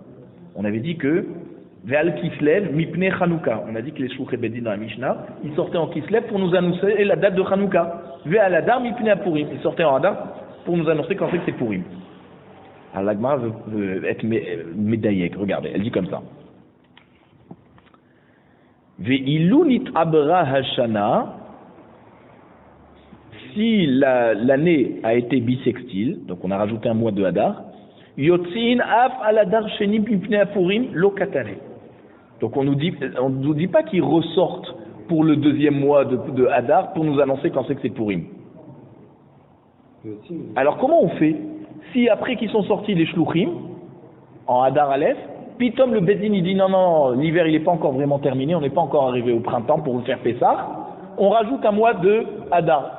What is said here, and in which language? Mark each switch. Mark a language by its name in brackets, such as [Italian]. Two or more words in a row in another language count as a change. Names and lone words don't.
[French] On avait dit que [Hebrew] ועל כסלו מפני חנוכה. [French] On a dit que les [Hebrew] שלוחי בית דין [French] dans la Mishnah, ils sortaient en Kislev pour nous annoncer la date de Chanukah. [Hebrew] ועל אדר מפני פורים. [French] Ils sortaient en Adar pour nous annoncer qu'en fait c'est Purim. Alors la Gemara veut être médaillée. Regardez, elle dit comme ça. [Hebrew] ואילו נתעברה השנה. [French] Si l'année a été bissextile, donc on a rajouté un mois de Hadar, [Hebrew] יוצאין אף על אדר שני מפני פורים לא קתני. [French] Donc on nous dit pas qu'ils ressortent pour le 2e mois de Hadar pour nous annoncer quand c'est que c'est Purim. Alors comment on fait si après qu'ils sont sortis les Shluchim en [Hebrew] אדר א, [French] pitom le Beddin il dit non, l'hiver il n'est pas encore vraiment terminé, on n'est pas encore arrivé au printemps pour faire Pessah, on rajoute un mois de Hadar.